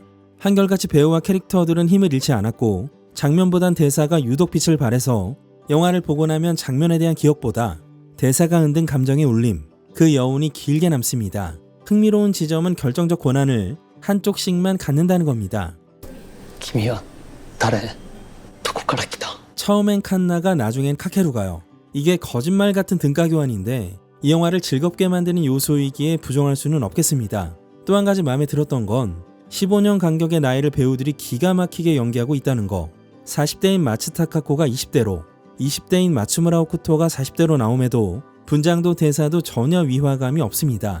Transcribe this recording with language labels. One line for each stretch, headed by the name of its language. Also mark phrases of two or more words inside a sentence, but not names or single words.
Korean: 한결같이 배우와 캐릭터들은 힘을 잃지 않았고 장면보단 대사가 유독 빛을 발해서 영화를 보고 나면 장면에 대한 기억보다 대사가 흔든 감정의 울림, 그 여운이 길게 남습니다. 흥미로운 지점은 결정적 권한을 한쪽씩만 갖는다는 겁니다.
Japanese: 君は誰どこから来た
Korean: 처음엔 칸나가 나중엔 카케루가요. 이게 거짓말 같은 등가 교환인데 이 영화를 즐겁게 만드는 요소이기에 부정할 수는 없겠습니다. 또 한 가지 마음에 들었던 건 15년 간격의 나이를 배우들이 기가 막히게 연기하고 있다는 거. 40대인 마츠타 카코가 20대로 20대인 마츠무라 오쿠토가 40대로 나옴에도 분장도 대사도 전혀 위화감이 없습니다.